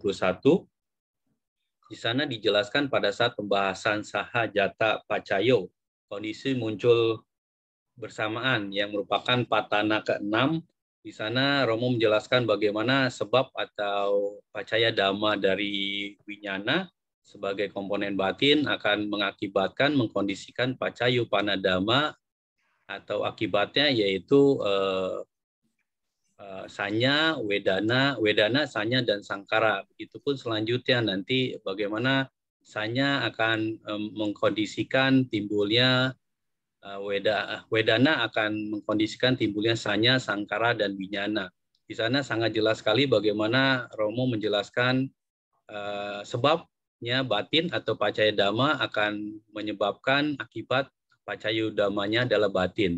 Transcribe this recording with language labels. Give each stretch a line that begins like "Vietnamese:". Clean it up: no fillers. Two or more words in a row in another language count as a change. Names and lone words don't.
Indonesian: Di sana dijelaskan pada saat pembahasan
Pali: saha jata pacayo,
Indonesian: kondisi muncul bersamaan yang merupakan patana ke-6. Di sana Romo menjelaskan bagaimana sebab atau
Pali: pacaya dhamma
Indonesian: dari winyana sebagai komponen batin akan mengakibatkan mengkondisikan
Pali: pacayu panadama
Indonesian: atau akibatnya yaitu sanya, wedana, sanya, dan sangkara. Begitupun selanjutnya nanti bagaimana sanya akan mengkondisikan timbulnya wedana akan mengkondisikan timbulnya sanya, sangkara, dan winyana. Di sana sangat jelas sekali bagaimana Romo menjelaskan sebabnya batin atau
Pali: pacaya dhamma
Indonesian: akan menyebabkan akibat
Pali: pacayu dhammanya
Indonesian: adalah batin.